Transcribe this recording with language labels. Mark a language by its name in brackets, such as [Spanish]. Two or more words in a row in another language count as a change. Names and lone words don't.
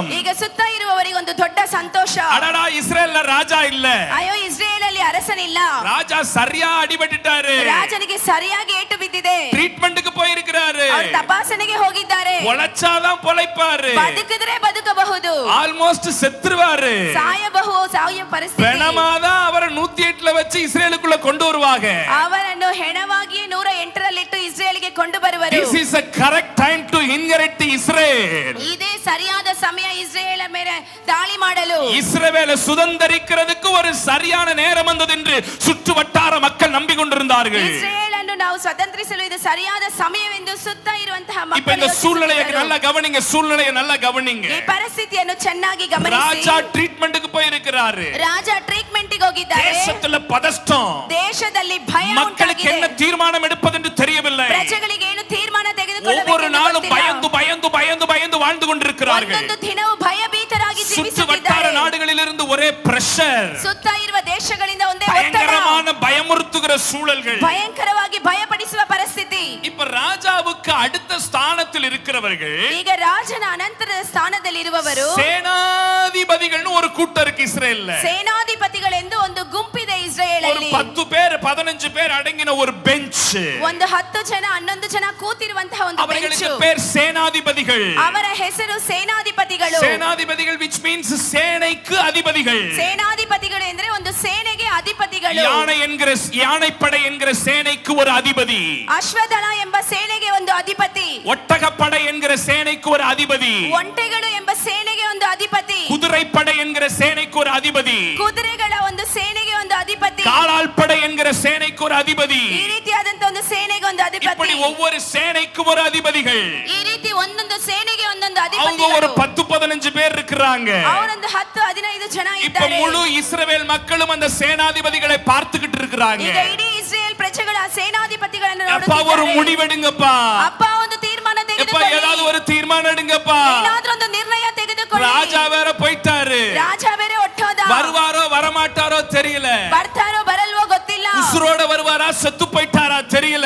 [Kannada] ಈಗ ಸುತ್ತ ಇರುವವರಿಗೆ ಒಂದು ದೊಡ್ಡ ಸಂತೋಷ. [Tamil] அடடா, இஸ்ரேல்ல ராஜா இல்ல, [Kannada] ಅಯ್ಯೋ ಇಸ್ರೇಲ್ ಅಲ್ಲಿ ಅರಸನಿಲ್ಲ, [Tamil] ராஜா சரியா அடிபட்டுட்டாரு, [Kannada] ರಾಜನಿಗೆ ಸರಿಯಾಗಿ ಏಟು ಬಿದ್ದಿದೆ, [Tamil] ட்ரீட்மெண்ட்டுக்கு போயிருக்கிறாரு, [Kannada] ಅವರು ತಪಾಸಣೆಗೆ ಹೋಗಿದ್ದಾರೆ, [Tamil] பொழைச்சாதான் பொழைப்பாரு, [Kannada] ಬದುಕಿದ್ರೆ ಬದುಕಬಹುದು, [Tamil] ஆல்மோஸ்ட் செத்துருவாரு, [Kannada] ಸಾಯುವ ಪರಿಸ್ಥಿತಿ. [Tamil] பெணமாதான் அவரை 108ல வச்சு இஸ்ரேலுக்குள்ள கொண்டு வருவாங்க. [Kannada] ಅವರನ್ನು ಹೆಣವಾಗಿ 108ರಲ್ಲಿಟ್ಟು ಇಸ್ರೇಲ್ಗೆ ಕೊಂಡು ಬರುವರು. [English] This is a correct time to inherit the Israel. [Kannada] ಇದೇ ಸರಿಯಾದ ಸಮಯ ಇಸ್ರೇಲ್ ಮೇಲೆ ದಾಳಿ ಮಾಡಲು. [Tamil] இஸ்ரவேலை சுதந்தரிக்கிறதுக்கு ஒரு சரியான நேரம் வந்தது என்று சுற்று வட்டார மக்கள் நம்பிக்கொண்டிருந்தார்கள். [Kannada] ಇಸ್ರೇಲ್ ಅನ್ನು ನಾವು ಸ್ವತಂತ್ರಿಸಲು ಇದು ಸರಿಯಾದ ಸಮಯವೆಂದು ಸುತ್ತ ಇರುವಂತಹ [Tamil] இப்ப [Kannada] ಮಕ್ಕಳು [Tamil] இந்த சூழ்நிலையை [Kannada] ಯೋಚಿಸುತ್ತಿದ್ದರು. [Tamil] நல்லா கவனிங்க, சூழ்நிலையை நல்லா கவனிங்க. [Kannada] ಈ ಪರಿಸ್ಥಿತಿಯನ್ನು ಚೆನ್ನಾಗಿ ಗಮನಿಸಿ. [Tamil] ராஜா ட்ரீட்மெண்ட்டுக்கு போயிருக்கிறாரு, [Kannada] ರಾಜ ಟ್ರೀಟ್ಮೆಂಟ್ಗೆ ಹೋಗಿದ್ದಾರೆ. [Tamil] தேசத்துல பதஷ்டம், [Kannada] ದೇಶದಲ್ಲಿ ಭಯ [Tamil] மக்களுக்கு [Kannada] ಉಂಟಾಗಿದೆ. [Tamil] என்ன தீர்மானம் எடுப்பது என்று தெரியவில்லை. [Kannada] ಪ್ರಜೆಗಳಿಗೆ ಏನು ತೀರ್ಮಾನ [Tamil] ஒவ்வொரு [Kannada] ತೆಗೆದುಕೊಳ್ಳಬೇಕು [Tamil] நாளும் பயந்து பயந்து பயந்து பயந்து வாழ்ந்து கொண்டிருக்கிறார்கள். [Kannada] ಒಂದೊಂದು ದಿನವೂ ಭಯಭೀತರಾಗಿ [Tamil] சுற்று வட்டார [Kannada] ಜೀವಿಸುತ್ತಿದ್ದಾರೆ. [Tamil] நாடுகளிலிருந்து ஒரே பிரஷர், [Kannada] ಸುತ್ತ ಇರುವ ದೇಶಗಳಿಂದ ಒಂದೇ ಒತ್ತಡ, [Tamil] பயங்கரமான பயமுறுத்துகிற சூழல்கள். [Kannada] ಭಯಂಕರವಾಗಿ ಭಯಪಡಿಸುವ ಪರಿಸ್ಥಿತಿ. [Tamil] இப்ப ராஜாவுக்கு அடுத்த ஸ்தானத்தில் இருக்கிறவர்கள் [Kannada] ಈಗ ರಾಜನ ಅನಂತರದ ಸ್ಥಾನದಲ್ಲಿರುವವರು [Tamil] சேனாதிபதிகள்னு ஒரு கூட்டம் இருக்கு இஸ்ரேல்ல. [Kannada] ಸೇನಾಧಿಪತಿಗಳೆಂದು ಒಂದು ಗುಂಪಿದೆ [Tamil] ஒரு [Kannada] ಇಸ್ರೇಲಲ್ಲಿ. [Tamil] 10 பேர் 15 பேர் அடங்கின ஒரு பெஞ்ச். [Kannada] ಒಂದು 10 ಜನ 11 ಜನ ಕೂತಿರುವಂತಹ ಒಂದು [Tamil] அவர்களுக்கு [Kannada] ಬೆಂಚು. [Tamil] பேர் சேனாதிபதிகள். [Kannada] ಅವರ ಹೆಸರು ಸೇನಾಧಿಪತಿಗಳು. [Tamil] சேனாதிபதிகள் [English] which means [Tamil] சேனைக்கு அதிபதிகள். [Kannada] ಸೇನಾಧಿಪತಿಗಳು ಎಂದ್ರೆ ಒಂದು ಸೇನೆಗೆ ಅಧಿಪತಿಗಳು. [Tamil] யானைப்படை என்கிற சேனைக்கு ஒரு அதிபதி. [Kannada] ಅಶ್ವದಳ ಎಂಬ ಸೇನೆಗೆ ಒಂದು ಅಧಿಪತಿ. [Tamil] ஒட்டகப்படை என்கிற சேனைக்கு ஒரு அதிபதி. [Kannada] ಒಂಟೆಗಳು ಎಂಬ ಸೇನೆಗೆ ಒಂದು ಅಧಿಪತಿ. [Tamil] குதிரைப்படை என்கிற சேனைக்கு ஒரு அதிபதி. [Kannada] ಕುದುರೆಗಳ ಒಂದು ಸೇನೆಗೆ ಒಂದು ಅಧಿಪತಿ. [Tamil] காலாள்படை என்கிற சேனைக்கு ஒரு அதிபதி. [Kannada] ಈ ರೀತಿಯಾದಂತ ಒಂದು ಸೇನೆಗೆ ಒಂದು ಅಧಿಪತಿ. [Tamil] இப்படி ஒவ்வொரு சேனைக்கும் ஒரு அதிபதிகள். [Kannada] ಈ ರೀತಿ ಒಂದೊಂದು ಸೇನೆಗೆ ಒಂದೊಂದು [Tamil] அவங்க ஒரு [Kannada] ಅಧಿಪತಿ. [Tamil] 10-15 பேர் இருக்கிறாங்க. [Kannada] ಅವರೊಂದು 10-15 ಜನ [Tamil] இப்ப [Kannada] ಇದ್ದಾರೆ. [Tamil] முழு இஸ்ரவேல் மக்களும் அந்த சேனாதிபதிகளை பார்த்துக்கிட்டு இருக்கிறாங்க. [Kannada] ಈಗ ಇಡೀ ಇಸ್ರೇಲ್ ಪ್ರಜೆಗಳ ಸೇನಾಧಿಪತಿಗಳನ್ನು [Tamil] அப்பா ஒரு [Kannada] ನೋಡುತ್ತಿದ್ದಾರೆ. [Tamil] முடிவெடுங்கப்பா, [Kannada] ಅಪ್ಪ ಒಂದು ತೀರ್ಮಾನ [Tamil] எப்பா [Kannada] ತೆಗೆದುಕೊಳ್ಳಿ. [Tamil] ஏதாவது ஒரு தீர்மானம் எடுங்கப்பா. [Kannada] ಏನಾದ್ರೂ ಒಂದು ನಿರ್ಣಯ ತೆಗೆದುಕೊಳ್ಳಿ. [Tamil] ராஜா வேற போயிட்டாரு, [Kannada] ರಾಜ ಬೇರೆ ಒಟ್ಟೋದ. [Tamil] வருவாரோ வரமாட்டாரோ தெரியல, [Kannada] ಬರ್ತಾರೋ ಬರಲ್ವೋ ಗೊತ್ತಿಲ್ಲ. [Tamil] உசுரோட வருவாரா செத்து போயிட்டாரா தெரியல,